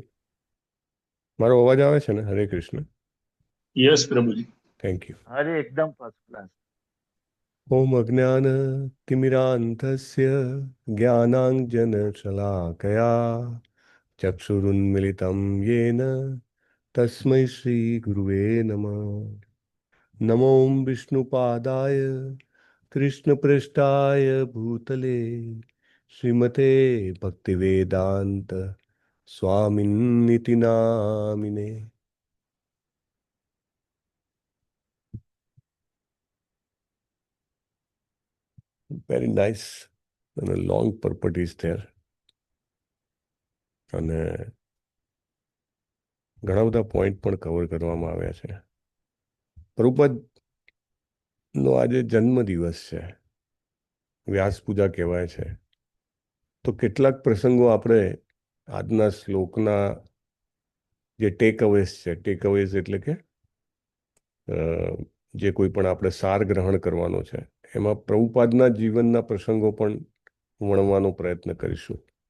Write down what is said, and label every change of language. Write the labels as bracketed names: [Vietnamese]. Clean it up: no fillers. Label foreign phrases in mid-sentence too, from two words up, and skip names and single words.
[Gujarati] મારો અવાજ આવે છે ને? હરે કૃષ્ણ. યસ પ્રભુજી. [English] Thank you. [Gujarati] અરે એકદમ [English] first class. [Sanskrit] ઓમ અજ્ઞાન તિમિરાંધસ્ય જ્ઞાનાંજનશલાકયા ચક્ષુરુન્મિલિतं येन तस्मै श्रीगुरुवे नमः. नमो विष्णुपादाय कृष्णपृष्ठाय भूतले श्रीमते भक्तिवेदांत स्वामिन्निति नामिने. [English] Very nice and a long purport is there. [Gujarati] અને ઘણા બધા પોઈન્ટ પણ કવર કરવામાં આવ્યા છે. પ્રભુપાદનો આજે જન્મદિવસ છે, વ્યાસ પૂજા કહેવાય છે. તો કેટલાક પ્રસંગો આપણે આજના શ્લોકના જે ટેકઅવેઝ છે, ટેકઅવેઝ એટલે કે જે કોઈ પણ આપણે સાર ગ્રહણ કરવાનો છે, એમાં પ્રભુપાદના જીવનના પ્રસંગો પણ વણવાનો પ્રયત્ન કરીશું.